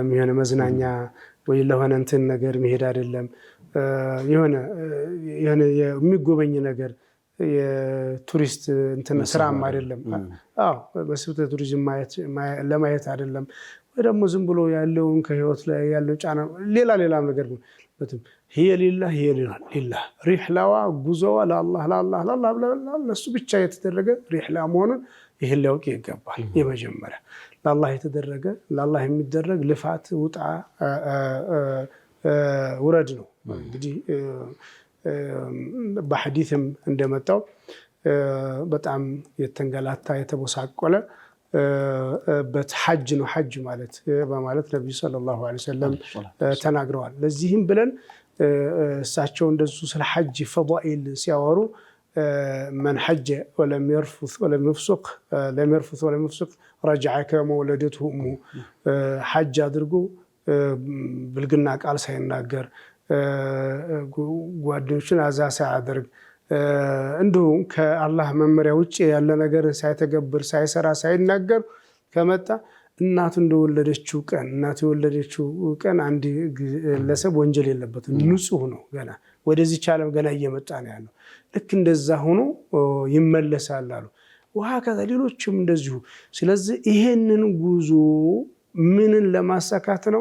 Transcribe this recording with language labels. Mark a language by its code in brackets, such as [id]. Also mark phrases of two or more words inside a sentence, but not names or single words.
[am] የሆነ መዝናኛ ወይ ለሆነ እንትን ነገር መሄድ አይደለም። የሆነ የሚጎበኝ ነገር የቱሪስት እንትን ስራም አይደለም። አዎ በስብተ ቱሪዝም ለማየት አይደለም። ወይ ደግሞ ዝም ብሎ ያለውን ከህይወት ላይ ያለው ጫና ሌላም ነገር ነው። [ar] هي لله [am] ሪሕላዋ ጉዞዋ ለአላህ ለሱ ብቻ የተደረገ ሪሕላ መሆኑን ይህን ሊያውቅ ይገባል። የመጀመሪያ ለአላህ የተደረገ ለአላህ የሚደረግ ልፋት ውጣ ውረድ ነው። እንግዲህ በሐዲስም እንደመጣው በጣም የተንገላታ የተቦሳቆለ በት ነው ሐጅ ማለት በማለት ነብዩ [ar] صلى الله عليه وسلم [am] ተናግረዋል። ለዚህም ብለን እሳቸው እንደሱ ስለ ሐጅ ፈዳኢል ሲያወሩ [ar] من حج ولم يرفث ولم يفسق رجع كما ولدته أمه [am] ሐጅ አድርጎ ብልግና ቃል ሳይናገር ጓደኞችን አዛ ሳያደርግ እንዲሁም ከአላህ መመሪያ ውጭ ያለ ነገር ሳይተገብር ሳይሰራ ሳይናገር ከመጣ እናቱ እንደወለደችው ቀን አንድ ግለሰብ ወንጀል የለበትም፣ ንጹህ ነው። ገና ወደዚህ ዓለም ገና እየመጣ ነው ያለው። ልክ እንደዛ ሆኖ ይመለሳል አሉ። ወሀከዛ ሌሎችም እንደዚሁ። ስለዚህ ይሄንን ጉዞ ምንን ለማሳካት ነው?